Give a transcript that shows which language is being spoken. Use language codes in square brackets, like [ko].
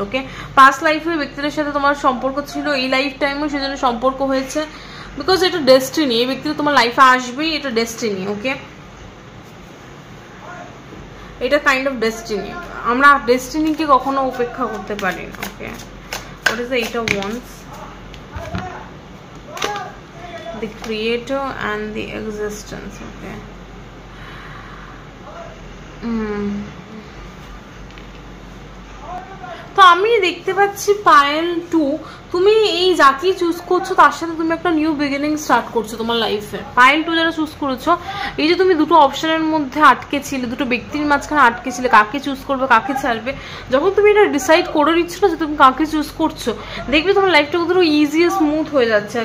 [bn] ওকে, past লাইফে ব্যক্তিটার সাথে তোমার সম্পর্ক ছিল, এই লাইফ টাইমেও সেজন্য সম্পর্ক হয়েছে, বিকজ এটা ডেস্টিনি, এই ব্যক্তিটা তোমার লাইফে আসবেই, এটা ডেস্টিনি। ওকে, এটা কাইন্ড অফ ডেস্টিনি, আমরা ডেস্টিনিকে কখনো উপেক্ষা করতে পারি না। [en] Okay, what is the 8 of Wands? The creator and the existence. [bn] Okay, তো আমি দেখতে পাচ্ছি পাইল 2 তুমি এই যাকেই চুজ করছো তার সাথে তুমি একটা নিউ বিগিনিং স্টার্ট করছো তোমার লাইফে। পাইল 2 যারা চুজ করেছো, এই যে তুমি দুটো অপশনের মধ্যে আটকে ছিলে, দুটো ব্যক্তির মাঝখানে আটকে ছিলে, কাকে চুজ করবে কাকে ছাড়বে, যখন তুমি এটা ডিসাইড করে নিচ্ছ না যে তুমি কাকে চুজ করছো, দেখবে তোমার লাইফটা কতটা ইজি স্মুথ হয়ে যাচ্ছে।